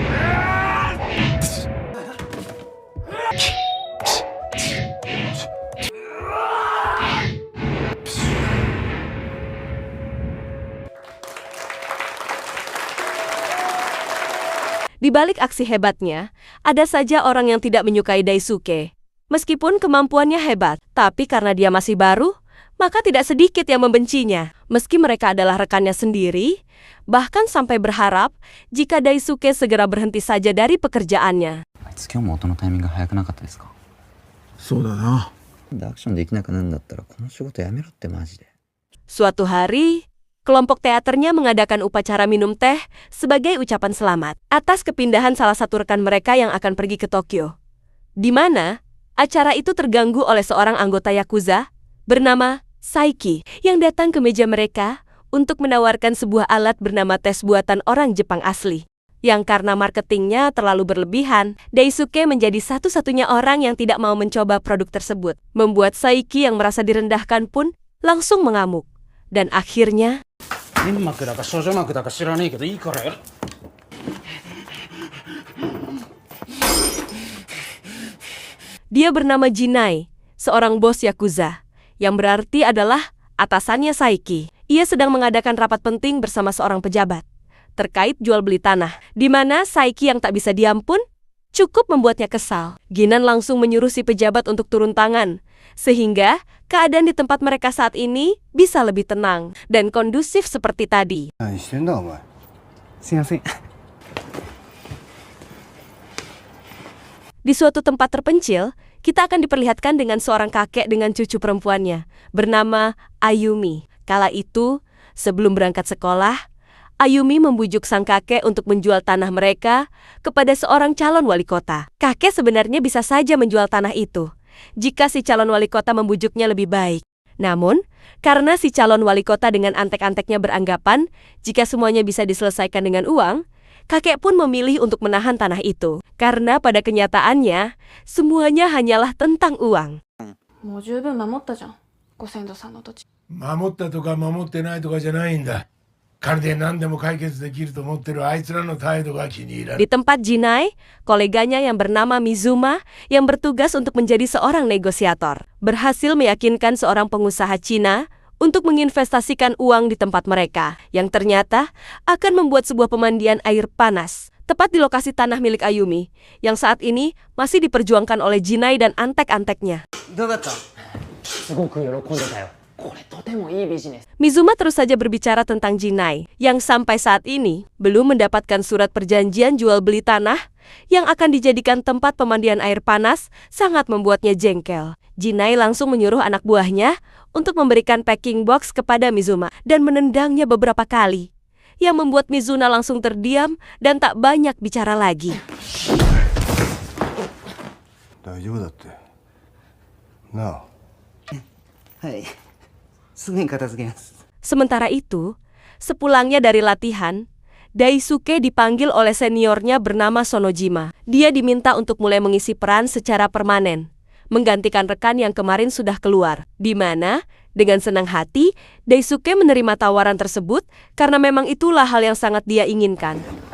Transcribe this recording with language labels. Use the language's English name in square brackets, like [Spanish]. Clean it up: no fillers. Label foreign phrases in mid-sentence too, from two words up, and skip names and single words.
[Indonesian] Di balik aksi hebatnya, ada saja orang yang tidak menyukai Daisuke. Meskipun kemampuannya hebat, tapi karena dia masih baru, maka tidak sedikit yang membencinya. Meski mereka adalah rekannya sendiri, bahkan sampai berharap jika Daisuke segera berhenti saja dari pekerjaannya. [Japanese] あいつ今日も音のタイミング早くなかったですか？そうだな。アクションできなくなるんだったらこの仕事やめろってマジで。 [Indonesian] Suatu hari, kelompok teaternya mengadakan upacara minum teh sebagai ucapan selamat atas kepindahan salah satu rekan mereka yang akan pergi ke Tokyo. Di mana acara itu terganggu oleh seorang anggota Yakuza bernama Saiki yang datang ke meja mereka untuk menawarkan sebuah alat bernama tes buatan orang Jepang asli. Yang karena marketingnya terlalu berlebihan, Daisuke menjadi satu-satunya orang yang tidak mau mencoba produk tersebut. Membuat Saiki yang merasa direndahkan pun langsung mengamuk. Dan akhirnya, [Japanese] 粘膜だか少女膜だか知らねえけどいいからやる。 [Indonesian] dia bernama Jinai, seorang bos Yakuza, yang berarti adalah atasannya Saiki. Ia sedang mengadakan rapat penting bersama seorang pejabat terkait jual beli tanah, di mana Saiki yang tak bisa diam pun cukup membuatnya kesal. Ginan langsung menyuruh si pejabat untuk turun tangan, sehingga keadaan di tempat mereka saat ini bisa lebih tenang dan kondusif seperti tadi. [Japanese] 何してんだお前。すいません。 [Indonesian] Di suatu tempat terpencil, kita akan diperlihatkan dengan seorang kakek dengan cucu perempuannya, bernama Ayumi. Kala itu, sebelum berangkat sekolah, Ayumi membujuk sang kakek untuk menjual tanah mereka kepada seorang calon wali kota. Kakek sebenarnya bisa saja menjual tanah itu jika si calon wali kota membujuknya lebih baik. Namun, karena si calon wali kota dengan antek-anteknya beranggapan jika semuanya bisa diselesaikan dengan uang, kakek pun memilih untuk menahan tanah itu. Karena pada kenyataannya, semuanya hanyalah tentang uang. [Japanese] もう十分守ったじゃん、ご先祖さんの土地。守ったとか守ってないとかじゃないんだ。金で何でも解決できると思ってるあいつらの態度が気に入らない。 [Indonesian] Di tempat Jinai, koleganya yang bernama Mizuma yang bertugas untuk menjadi seorang negosiator, berhasil meyakinkan seorang pengusaha Cina untuk menginvestasikan uang di tempat mereka, yang ternyata akan membuat sebuah pemandian air panas, tepat di lokasi tanah milik Ayumi, yang saat ini masih diperjuangkan oleh Jinai dan antek-anteknya. [Japanese] どうだった？すごく喜んでたよ。これとてもいいビジネス。 [Indonesian] Mizuma terus saja berbicara tentang Jinai, yang sampai saat ini belum mendapatkan surat perjanjian jual beli tanah yang akan dijadikan tempat pemandian air panas, sangat membuatnya jengkel. Jinai langsung menyuruh anak buahnya untuk memberikan [English] packing box [Indonesian] kepada Mizuma dan menendangnya beberapa kali, yang membuat Mizuna langsung terdiam dan tak banyak bicara lagi. [Japanese] 大丈夫だって。なあ。はい。すぐに片付けます。 [Indonesian] Sementara itu, sepulangnya dari latihan, Daisuke dipanggil oleh seniornya bernama Sonojima. Dia diminta untuk mulai mengisi peran secara permanen, menggantikan rekan yang kemarin sudah keluar. Di mana, dengan senang hati, Daisuke menerima tawaran tersebut karena memang itulah hal yang sangat dia inginkan.